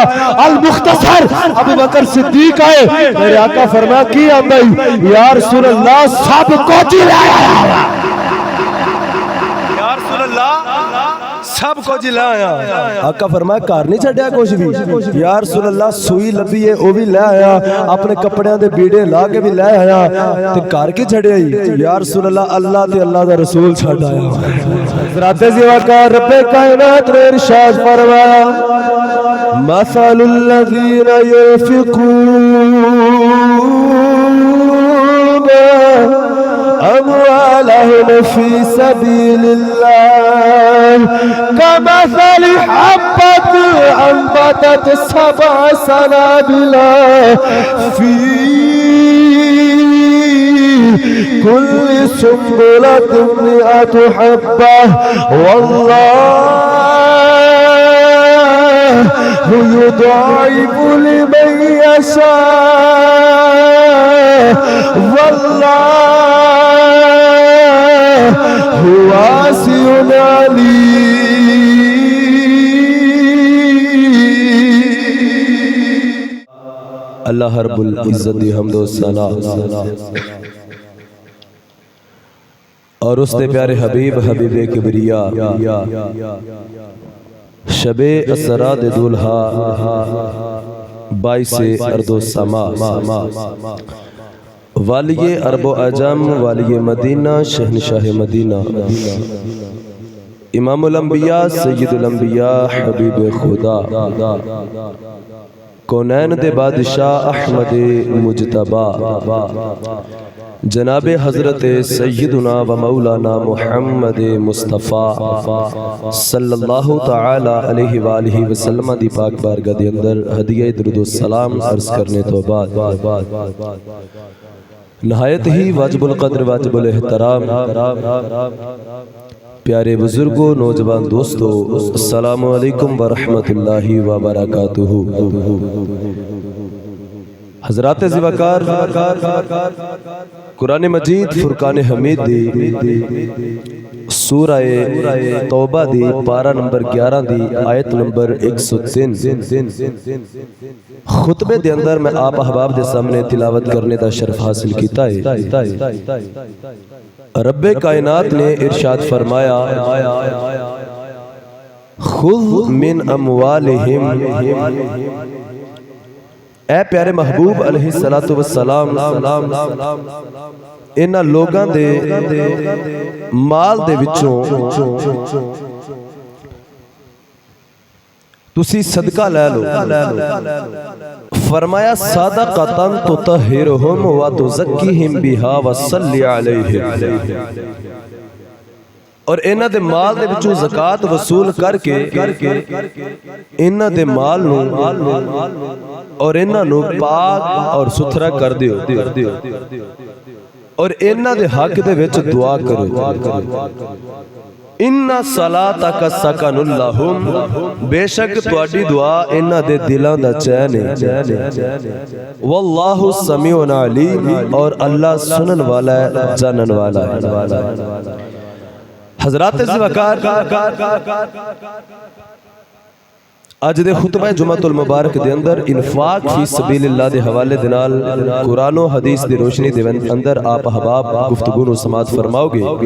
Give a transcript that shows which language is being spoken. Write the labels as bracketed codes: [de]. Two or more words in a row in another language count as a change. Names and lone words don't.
[ur] المختصر ابو بکر صدیق آئے، میرے آقا فرمایا کی امی [ar] يا رسول الله [ur] سب کچھ لے آیا. [ar] يا رسول الله [ur] سب کچھ لے آیا. [pa] آقا فرمایا گھر نہیں چھڈیا کچھ بھی. [ar] يا رسول الله [pa] سوئی لبھی ہے وہ بھی لے آیا، اپنے کپڑیاں دے بیڑے لا کے بھی لے آیا تے گھر کی چھڈیا ہی. [ar] يا رسول الله [pa] اللہ تے اللہ دا رسول چھڈ آیا. [ur] حضرت ذی وقار ربِ کائنات نے ارشاد فرمایا [ar] مثل الذين ينفقون أموالهم في سبيل الله كمثل حبة أنبتت سبع سنابل في كل سنبلة مائة حبة والله يضاعف لمن يشاء والله واسع عليم. [pa] اللہ رب العزت دی حمد و ثنا اور اس کے پیارے حبیب حبیبِ کبریا شبِ اسریٰ دے دولہا 22 ارض و سما والیِ عرب و عجم والیِ مدینہ شہنشاہ مدینہ امام الانبیاء سید الانبیاء حبیب خدا کونین دے بادشاہ احمد مجتبیٰ جنابِ حضرت سیدنا و مولانا محمد مصطفیٰ [ar] صلى الله تعالى عليه وآله وسلم [pa] دی پاک بارگاہ دے اندر ہدیہ درود سلام عرض کرنے تو بعد نہایت ہی واجب القدر واجب الاحترام پیارے بزرگوں نوجوان دوستوں [ar] السلام عليكم ورحمة الله وبركاته. [pa] حضرات ذی وقار قرآن مجید فرقان حمید دی سورہ توبہ دی پارہ نمبر 11 دی آیت نمبر 103 خطبے دے اندر میں آپ احباب دے سامنے تلاوت کرنے کا شرف حاصل کیا ہے. ربِ کائنات نے ارشاد فرمایا [ar] خذ من أموالهم [pa] اے پیارے محبوب [ar] عليه الصلاة والسلام [pa] انہاں لوگاں دے مال دے وچوں تسی صدقہ لے لو. فرمایا [ar] صدقة تطهرهم وتزكيهم بها وصل عليهم [pa] اور انہاں دے مال دے وچوں زکات وصول کر کے انہاں دے مال نوں اور انہاں نوں پاک اور ستھرا کر دیو اور انہاں دے حق دے وچ دعا کرو. [ar] إن صلاتك سكن لهم [pa] بےشک تہاڈی دعا انہاں دے دلاں دا چین ہے. [ar] والله سميع عليم [pa] اور اللہ سنن والا ہے جانن والا ہے. حضرات ذی وقار اج دے خطبہ جمعۃ المبارک دے اندر انفاق فی سبیل اللہ دے حوالے دے نال قرآن اور حدیث دی روشنی دے اندر آپ احباب گفتگو نوں سماعت فرماؤگے.